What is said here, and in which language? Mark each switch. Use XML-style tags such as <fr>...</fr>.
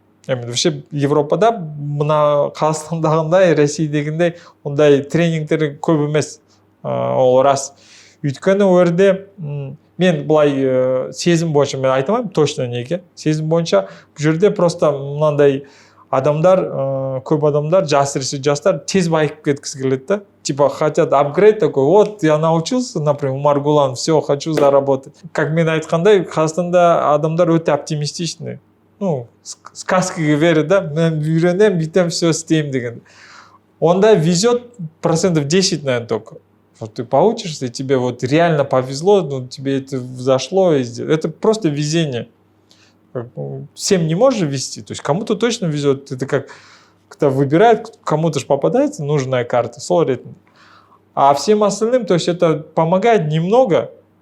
<kk>Вообще Европада мына Қазақстандағындай, Ресейдегіндей ондай тренингтер көп емес, ол рас. Өйткені өрде мен бұлай сезім бойынша, мен айтамайым точно неге, сезім бойынша бұл жерде просто мынандай адамдар, көп адамдар, жастар тез байып кеткісі келеді да.</kk> <ru>Типа хотят апгрейд такой, вот я научился, например, Маргулан, все, хочу заработать.</ru> <kk>Как мен айтқандай, Қазақстанда адамдар өте оптимистичный. Сказкаға верит, да, мен үйренем, бүйтем, все істеймін деген.</kk> <ru>Онда везет 10%, наверное, только. Вот ты поучишься, и тебе вот реально повезло, тебе это взошло. Это просто везение. Всем не можешь везти, то есть кому-то точно везет. Это как кто выбирает, кому-то же попадается нужная карта, а всем остальным, то есть это помогает немного.</ru>